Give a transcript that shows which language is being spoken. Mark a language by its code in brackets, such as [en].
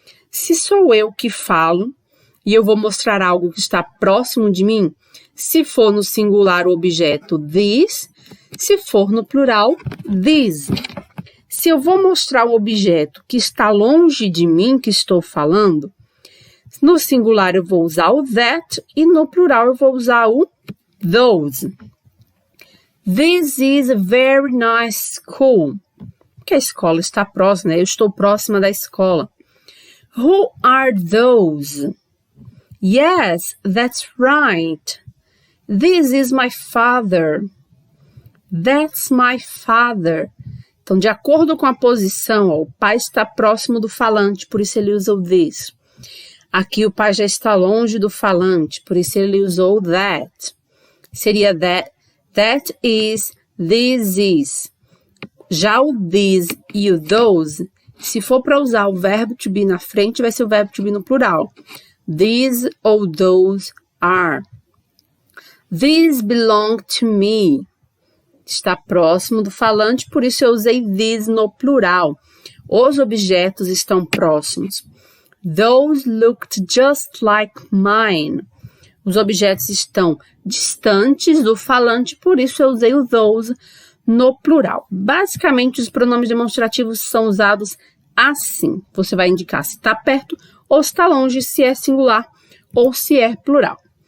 [pt] Se sou eu que falo e eu vou mostrar algo que está próximo de mim, se for no singular o objeto this, se for no plural these. Se eu vou mostrar o objeto que está longe de mim que estou falando, no singular eu vou usar o that e no plural eu vou usar o those. [en] This is a very nice school. [pt] Porque a escola está próxima, né? Eu estou próxima da escola. [en] Who are those? Yes, that's right. This is my father. That's my father. [pt] Então, de acordo com a posição, ó, o pai está próximo do falante, por isso ele usa o this. Aqui o pai já está longe do falante, por isso ele usou o that. Seria [en] that is, this is. [pt] Já o this e o those, se for para usar o verbo to be na frente, vai ser o verbo to be no plural. [en] These ou those are. These belong to me. [pt] Está próximo do falante, por isso eu usei these no plural. Os objetos estão próximos. [en] Those looked just like mine. [pt] Os objetos estão distantes do falante, por isso eu usei o those no plural. Basicamente, os pronomes demonstrativos são usados assim. Você vai indicar se está perto ou se está longe, se é singular ou se é plural.